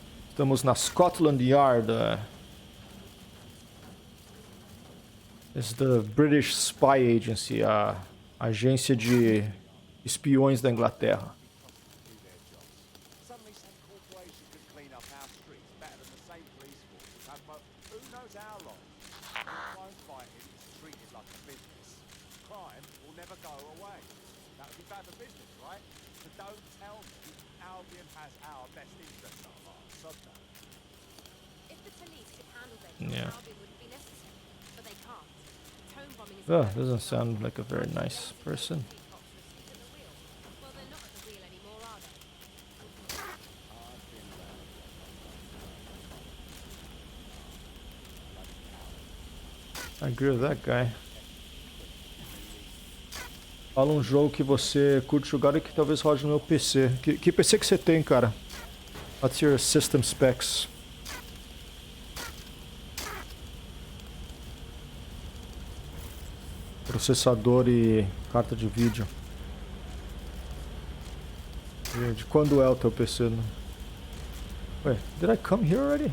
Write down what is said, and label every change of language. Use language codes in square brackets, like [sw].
[pt] Estamos na Scotland Yard. [en] It's the British Spy Agency, [pt] a agência de espiões da Inglaterra. [en] Suddenly some corporation could clean up our streets better than the same police force which has who knows how long. Crime fighting is treated like a business. Crime will never go away. That would be bad for business, right? So don't tell me Albion has our best interests at heart. Sod that. If the police could handle their job, Yeah. Albion wouldn't be necessary. But they can't. Home bombing is Oh, doesn't sound like a very nice person. Well, they're not at the wheel anymore, are they? I agree with that guy. [pt] Fala um jogo que você curte jogar e que talvez rode no meu PC. Que PC que você tem, cara? [en] What's your system specs? [pt] Processador e carta de vídeo. De quando é o teu PC? Né? [en] Wait, did I come here already?